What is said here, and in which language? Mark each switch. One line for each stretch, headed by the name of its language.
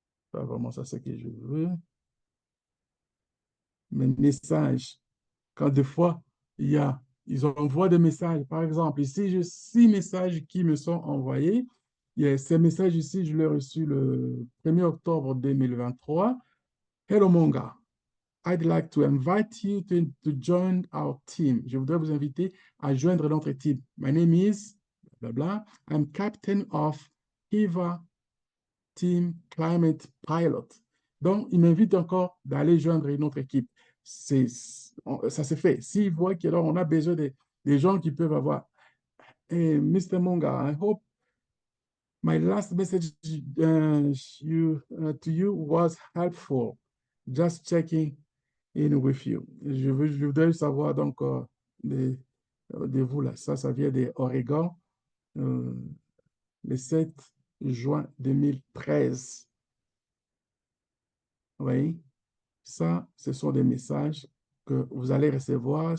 French: Pas vraiment ça, ce que je veux. Mes messages. Quand des fois, ils envoient des messages. Par exemple, ici, j'ai 6 messages qui me sont envoyés. Il y a ces messages ici, je l'ai reçu le 1er octobre 2023.
English: Hello Monga, I'd like to invite you to join our team.
French: Je voudrais vous inviter à joindre notre team.
English: My name is, blah, blah. I'm captain of Kiva Team Climate Pilot.
French: Donc, il m'invite encore d'aller joindre une autre équipe. Ça se fait. S'il voit qu'on a besoin des gens qui peuvent avoir.
English: Hey, Mr. Monga, I hope my last message to you was helpful. Just checking in with you.
French: Je voudrais savoir donc de vous là. Ça vient des Oregon, euh, le 7 juin 2013. Oui, ça, ce sont des messages que vous allez recevoir.